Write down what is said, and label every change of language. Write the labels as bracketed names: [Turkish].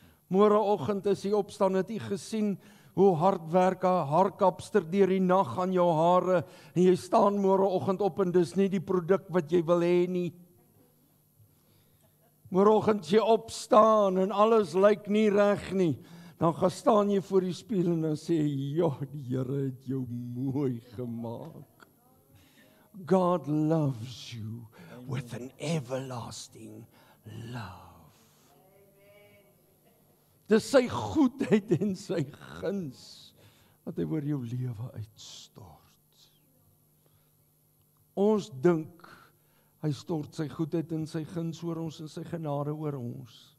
[Afrikaans] Môreoggend as jy opstaan, het jy gesien hoe hard werk 'n haarkapster deur die nag aan jou hare, en jy staan môreoggend op en dis nie die produk wat jy wil hê nie. Môreoggend as jy opstaan en alles lyk nie reg nie, dan gaan staan jy voor die spieël en dan sê jy, ja, die Here het jou mooi gemaak. [English] God loves you with an everlasting love. [Afrikaans] Dis sy goedheid en sy guns wat hy oor jou lewe uitstort. Ons dink hy stort sy goedheid en sy guns oor ons en sy genade oor ons.